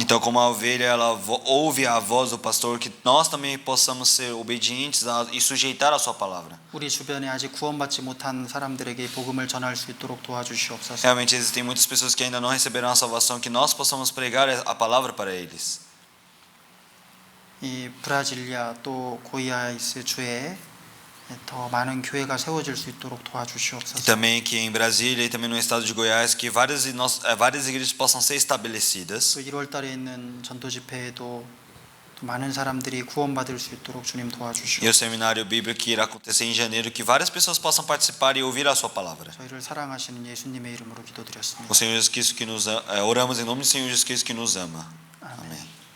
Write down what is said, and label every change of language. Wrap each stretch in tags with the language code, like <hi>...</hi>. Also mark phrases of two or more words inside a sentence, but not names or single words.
<pt>Então, como a ovelha ela ouve a voz do pastor, que nós também possamos ser obedientes e sujeitar a sua palavra.</pt> <ko>우리 주변에 아직 구원받지 못한 사람들에게 복음을 전할 수 있도록 도와주시옵소서.</ko> <pt>Realmente existem muitas pessoas que ainda não receberam a salvação, que nós possamos pregar a palavra para eles.</pt> <ko>이 브라질리아 또 고이아이스 주에 더 많은 교회가 세워질 수 있도록</ko> <pt>E</pt> <ko>도와주시옵소서.</ko> <pt>também que em Brasília e também no estado de Goiás, que várias igrejas possam ser estabelecidas.</pt> <ko>또 1월 달에 있는 전도 집회에도 또 많은 사람들이 구원받을 수 있도록 주님</ko> <pt>E o</pt> <ko>도와주시옵소서.</ko> <pt>seminário bíblico que irá acontecer em janeiro, que várias pessoas possam participar e ouvir a sua palavra.</pt> <ko>저희를 사랑하시는 예수님의 이름으로 기도드렸습니다.</ko> <pt>O Senhor Jesus Cristo que nos ama, oramos em nome do Senhor Jesus Cristo que nos ama.</pt> <ko>아멘.</ko> <pt>Amém.</pt>